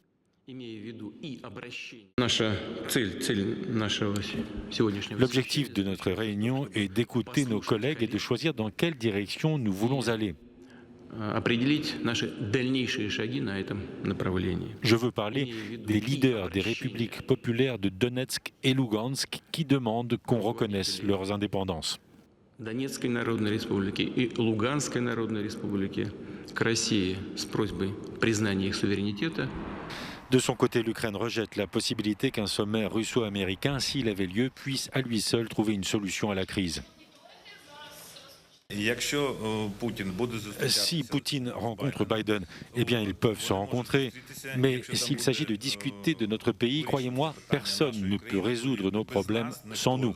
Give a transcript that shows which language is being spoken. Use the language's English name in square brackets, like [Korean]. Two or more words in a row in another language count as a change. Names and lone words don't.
[French] L'objectif de notre réunion est d'écouter nos collègues et de choisir dans quelle direction nous voulons aller. Je veux parler des leaders des républiques populaires de Donetsk et Lugansk qui demandent qu'on reconnaisse leurs indépendances. [Russian] Донецкой Народной Республики и Луганской Народной Республики к России с просьбой признания их суверенитета. [French] De son côté, l'Ukraine rejette la possibilité qu'un sommet russo-américain, s'il avait lieu, puisse à lui seul trouver une solution à la crise. Si Poutine rencontre Biden, eh bien ils peuvent se rencontrer. Mais s'il s'agit de discuter de notre pays, croyez-moi, personne ne peut résoudre nos problèmes sans nous.